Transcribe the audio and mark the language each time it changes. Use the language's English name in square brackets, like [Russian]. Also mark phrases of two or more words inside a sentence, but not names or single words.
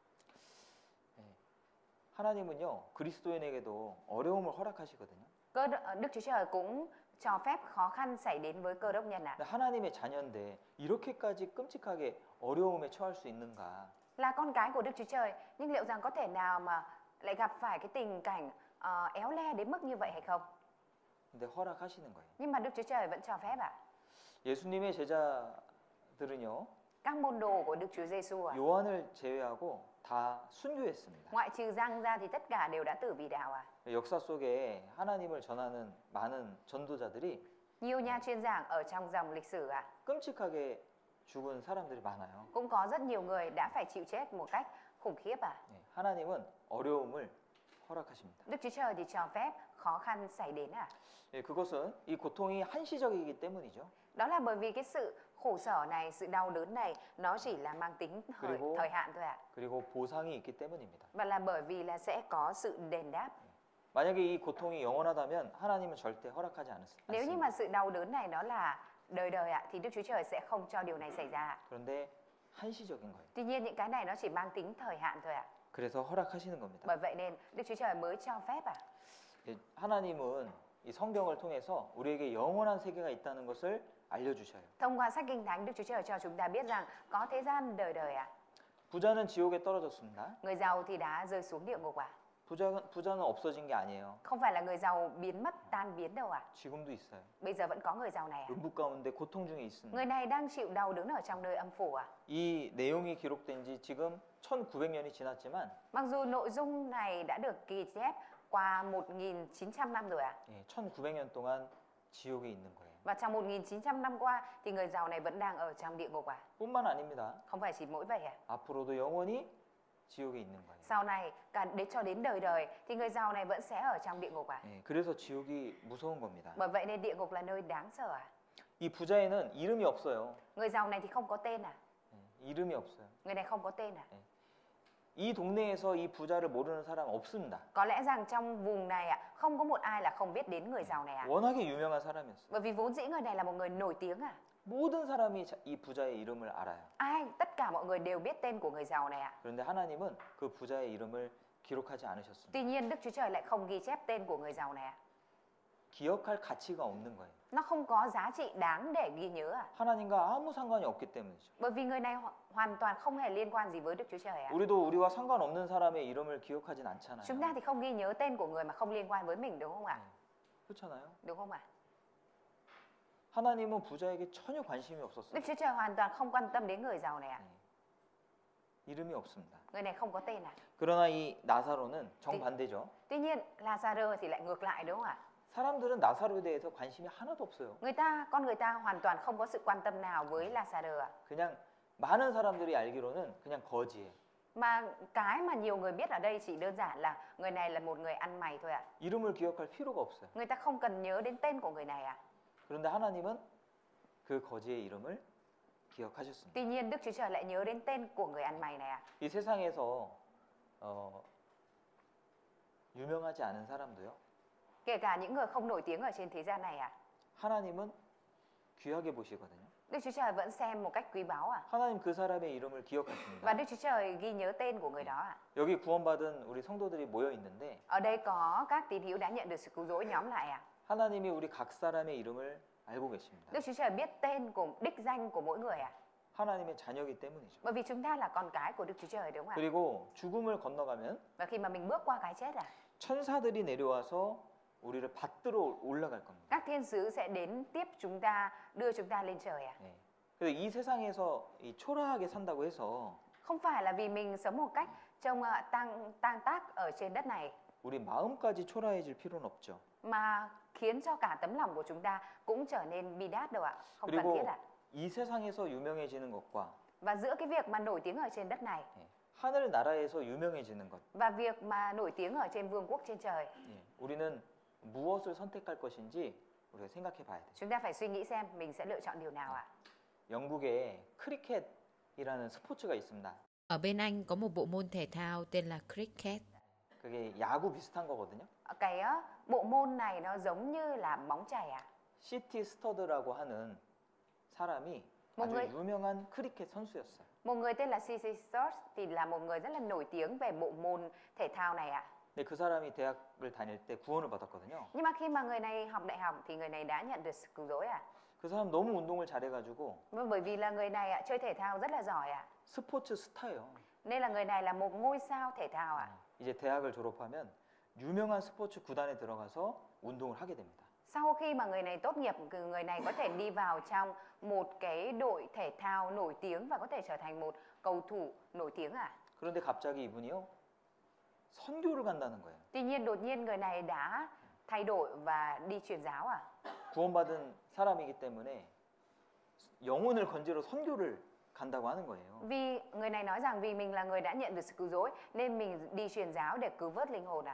[Korean] 하나님은요 그리스도인에게도 어려움을 허락하시거든요. [Vietnamese] Đức Chúa Trời cũng cho phép khó khăn xảy đến với Cơ Đốc nhân ạ. [Korean] 근데 하나님의 자녀인데 이렇게까지 끔찍하게 어려움에 처할 수 있는가? [Vietnamese] Là con cái của Đức Chúa Trời, nhưng liệu rằng có thể nào mà lại gặp phải cái tình cảnh éo le đến mức như vậy hay không? [Korean] 근데 허락하시는 거예요. [Vietnamese] Nhưng mà Đức Chúa Trời vẫn cho phép ạ. [Korean] 예수님의 제자들은요 [Vietnamese] Các môn đồ của Đức Chúa Giêsu ạ, [Korean] 요한을 제외하고 다 순교했습니다. [Vietnamese] ngoại trừ Giăng ra thì tất cả đều đã tử vì đạo ạ. [Korean] 역사 속에 하나님을 전하는 많은 전도자들이 [Vietnamese] Nhiều nhà truyền giảng ở trong dòng lịch sử ạ, [Korean] 끔찍하게 죽은 사람들이 많아요. [Vietnamese] cũng có rất nhiều người đã phải chịu chết một cách khủng khiếp ạ. [Korean] 하나님은 어려움을 허락하십니다. [Vietnamese] Đức Chúa Trời thì cho phép khó khăn xảy đến ạ. [Korean] 그것은 이 고통이 한시적이기 때문이죠. [Vietnamese] Đó là bởi vì cái sự khổ sở này, sự đau đớn này nó chỉ là mang tính thời hạn thôi ạ. [Korean] 그리고 보상이 있기 때문입니다. [Vietnamese] Và là bởi vì là sẽ có sự đền đáp. [Korean] 만약에 이 고통이 영원하다면 하나님은 절대 허락하지 [Vietnamese] Nếu như [Korean] 않습니다. [Vietnamese] mà sự đau đớn này nó là đời đời ạ, thì Đức Chúa Trời sẽ không cho điều này xảy ra ạ. [Korean] 그런데 한시적인 거예요. [Vietnamese] Tuy nhiên những cái này nó chỉ mang tính thời hạn thôi ạ. [Korean] 그래서 허락하시는 겁니다. [Vietnamese] Bởi vậy nên Đức Chúa Trời mới cho phép ạ. [Korean] 하나님은 이 성경을 통해서 우리에게 영원한 세계가 있다는 것을 알려주셔요. [Vietnamese] Thông qua sách Kinh Thánh, Đức Chúa Trời cho chúng ta biết rằng có thế gian đời đời ạ. [Korean] 부자는 지옥에 떨어졌습니다. [Vietnamese] Người giàu thì đã rơi xuống địa ngục ạ. [Korean] 부자는 없어진 게 아니에요. [Vietnamese] Không phải là người giàu biến mất, tan biến đâu ạ. [Korean] 지금도 있어요. [Vietnamese] Bây giờ vẫn có người giàu này ạ. [Korean] 음부 가운데 고통 중에 있습니다. [Vietnamese] Người này đang chịu đau đớn ở trong nơi âm phủ ạ. [Korean] 이 내용이 기록된 지 지금 1900년이 지났지만 [Vietnamese] Mặc dù nội dung này đã được ghi chép qua 1.900 năm rồi ạ. [Korean] 1900년 동안 지옥에 있는 거예요. [Vietnamese] Và trong 1.900 năm qua thì người giàu này vẫn đang ở trong địa ngục ạ. [Korean] 뿐만 아닙니다. [Vietnamese] Không phải chỉ mỗi vậy ạ. [Korean] 앞으로도 영원히 지옥에 있는 거예요. [Vietnamese] Sau này cả cho đến đời đời thì người giàu này vẫn sẽ ở trong địa ngục ạ. [Korean] 그래서 지옥이 무서운 겁니다. [Vietnamese] Bởi vậy nên địa ngục là nơi đáng sợ ạ. [Korean] 이 부자에는 이름이 없어요. [Vietnamese] Người giàu này thì không có tên à? [Korean] 이름이 없어요. [Vietnamese] Người này không có tên à? [Korean] 이 동네에서 이 부자를 모르는 사람 없습니다. [Vietnamese] Có lẽ rằng trong vùng này ạ, không có một ai là không biết đến người giàu này ạ. [Korean] 워낙에 유명한 사람이었어요. [Vietnamese] Bởi vì vốn dĩ người này là một người nổi tiếng à. [Korean] 모든 사람이 이 부자의 이름을 알아요. [Vietnamese] Tất cả mọi người đều biết tên của người giàu này ạ. [Korean] 그런데 하나님은 그 부자의 이름을 기록하지 않으셨습니다. [Vietnamese] Tuy nhiên Đức Chúa Trời lại không ghi chép tên của người giàu này ạ. [Korean] 기억할 가치가 없는 거예요. [Vietnamese] Nó không có giá trị đáng để ghi nhớ à. [Korean] 하나님과 아무 상관이 없기 때문이죠. [Vietnamese] Bởi vì người này hoàn toàn không hề liên quan gì với Đức Chúa Trời ạ. [Korean] 우리도 우리와 상관없는 사람의 이름을 기억하진 않잖아요. [Vietnamese] Chúng ta thì không ghi nhớ tên của người mà không liên quan với mình đúng không ạ? [Korean] 그렇잖아요. [Vietnamese] Đúng không ạ? [Korean] 하나님은 부자에게 전혀 관심이 없었어요. [Vietnamese] Đức Chúa Trời hoàn toàn không quan tâm đến người giàu này ạ. [Korean] 이름이 없습니다. [Vietnamese] Người này không có tên à? [Korean] 그러나 이 나사로는 정반대죠. [Vietnamese] Tuy nhiên Lazarơ thì lại ngược lại đúng không ạ? [Korean] 사람들은 나사로에 대해서 관심이 하나도 없어요. [Vietnamese] Con người ta hoàn toàn không có sự quan tâm nào với Lazarơ ạ. [Korean] 그냥 많은 사람들이 알기로는 그냥 거지예요. [Vietnamese] Mà cái mà nhiều người biết ở đây chỉ đơn giản là người này là một người ăn mày thôi ạ. [Korean] 이름을 기억할 필요가 없어요. [Vietnamese] Người ta không cần nhớ đến tên của người này ạ. [Korean] 그런데 하나님은 그 거지의 이름을 기억하셨습니다. [Vietnamese] Tuy nhiên Đức Chúa Trời lại nhớ đến tên của người ăn mày này ạ. [Korean] 이 세상에서 유명하지 않은 사람도요. [Vietnamese] Kể cả những người không nổi tiếng ở trên thế gian này ạ. [Korean] 하나님은 귀하게 보시거든요. [Vietnamese] Đức Chúa Trời vẫn xem một cách quý báu à? [Korean] 하나님 그 사람의 이름을 [Vietnamese] Và [Korean] 기억하십니다. [Vietnamese] Đức Chúa Trời ghi nhớ tên của người đó à? [Korean] 여기 구원받은 우리 성도들이 모여 있는데 [Vietnamese] Ở đây có các tín hữu đã nhận được sự cứu rỗi nhóm lại à? [Korean] 하나님이 우리 각 사람의 이름을 알고 계십니다. [Vietnamese] Đức Chúa Trời biết tên của đích danh của mỗi người à? [Korean] 하나님의 자녀이기 때문이죠. [Vietnamese] Bởi vì chúng ta là con cái của Đức Chúa Trời đúng không ạ? [Korean] 그리고 죽음을 건너가면 [Vietnamese] Và khi mà mình bước qua cái chết à, [Korean] 천사들이 내려와서 우리를 받들어 올라갈 겁니다. [Vietnamese] các thiên sứ sẽ đến tiếp chúng ta, đưa chúng ta lên trời à? [Korean] 네. 그래서 이 세상에서 이 초라하게 산다고 해서 [Vietnamese] Không phải là vì mình sống một cách trông tang tác ở trên đất này [Korean] 우리 마음까지 초라해질 필요는 없죠. [Vietnamese] mà khiến cho cả tấm lòng của chúng ta cũng trở nên bi đát đâu ạ? Không cần thiết [Korean] 그리고 [Vietnamese] ạ. [Korean] 이 세상에서 유명해지는 것과 [Vietnamese] Và giữa cái việc mà nổi tiếng ở trên đất này [Korean] 예, 하늘 나라에서 유명해지는 것, [Vietnamese] và việc mà nổi tiếng ở trên vương quốc trên trời, [Korean] 예, 우리는 무엇을 선택할 것인지 우리가 생각해 봐야 돼요. [Vietnamese] chúng ta phải suy nghĩ xem mình sẽ lựa chọn điều nào ạ? [Korean] 영국에 크리켓이라는 스포츠가 있습니다. [Vietnamese] Ở bên Anh có một bộ môn thể thao tên là cricket. [Korean] 그게 야구 비슷한 거거든요. [Vietnamese] Cái bộ môn này nó giống như là bóng chày à? [Korean] 시티 스터드라고 하는 사람이 아주 뭔가- 유명한 크리켓 선수였어요. [Vietnamese] Một người tên là C.C. Sturge thì là một người rất là nổi tiếng về bộ môn thể thao này ạ. [Korean] 근데 그 사람이 대학을 다닐 때 구원을 받았거든요. [Vietnamese] Nhưng mà khi mà người này học đại học thì người này đã nhận được sự cứu rỗi ạ. [Korean] 그 사람 너무 운동을 잘해가지고 [Vietnamese] Bởi vì là người này chơi thể thao rất là giỏi ạ. [Korean] 스포츠 스타예요. [Vietnamese] Nên là người này là một ngôi sao thể thao ạ. [Korean] 이제 대학을 졸업하면 유명한 스포츠 구단에 들어가서 운동을 하게 됩니다. [Vietnamese] Sau khi mà người này tốt nghiệp, người này có thể đi vào trong một cái đội thể thao nổi tiếng và có thể trở thành một cầu thủ nổi tiếng ạ. [Korean] 그런데 갑자기 이분이요 선교를 간다는 거예요. [Vietnamese] Tuy nhiên đột nhiên người này đã thay đổi và đi truyền giáo ạ. [Korean] 구원받은 사람이기 때문에 영혼을 건지러 선교를 간다고 하는 거예요. [Vietnamese] Vì người này nói rằng vì mình là người đã nhận được sự cứu rỗi nên mình đi truyền giáo để cứu vớt linh hồn ạ.